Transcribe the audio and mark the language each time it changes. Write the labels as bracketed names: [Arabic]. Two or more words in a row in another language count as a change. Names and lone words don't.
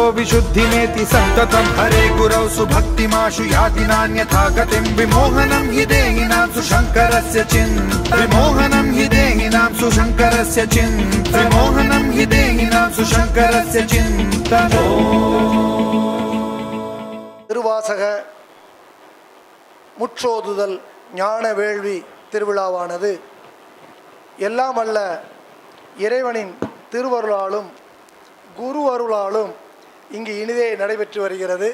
[Sanskrit] विशुद्धिमेति सन्ततं हरे गुरौ सुभक्तिमाशु याति नान्यथा गतिं विमोहनं हि देहिनां सुशङ्करस्य विमोहनं हि देहिनां सुशङ्करस्य विमोहनं हि देहिनां सुशङ्करस्य चिन्तनो [Tamil] திருவாசக முற்றோதுதல் ஞான வேள்வி திருவிழாவானது எல்லாம் அல்ல இறைவனின் திருவருளாலும் குரு அருளாலும் இங்கு இனிதே நடைபெற்று வருகிறது.